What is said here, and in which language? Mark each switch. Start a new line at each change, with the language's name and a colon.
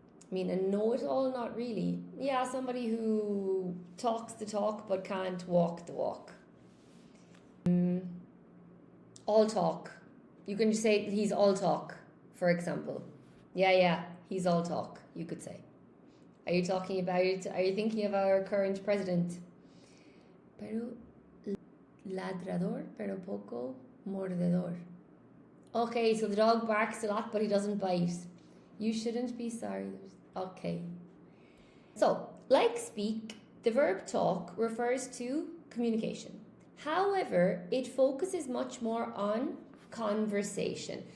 English: I mean, a know-it-all, not really. Yeah, somebody who talks the talk but can't walk the walk. All talk. You can just say he's all talk, for example. Yeah, he's all talk, you could say. Are you thinking of our current president?
Spanish: Pero ladrador, pero poco mordedor.
English: Okay, so the dog barks a lot, but he doesn't bite. You shouldn't be sorry. Okay. So, like speak, the verb talk refers to communication. However, it focuses much more on conversation.